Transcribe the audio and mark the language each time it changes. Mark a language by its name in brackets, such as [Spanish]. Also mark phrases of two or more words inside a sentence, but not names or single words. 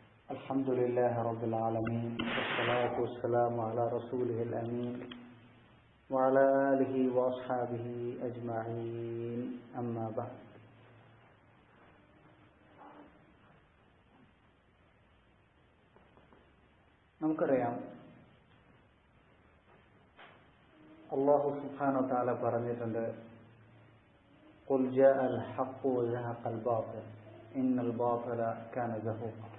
[Arabic] الحمد لله رب العالمين والصلاة والسلام على رسوله الأمين وعلى آله وأصحابه أجمعين أما بعد. നമുക്കറിയാം, الله سبحانه وتعالى പറഞ്ഞിട്ടുണ്ട്, قل جاء الحق وزهق الباطل إن الباطل كان زهوقا.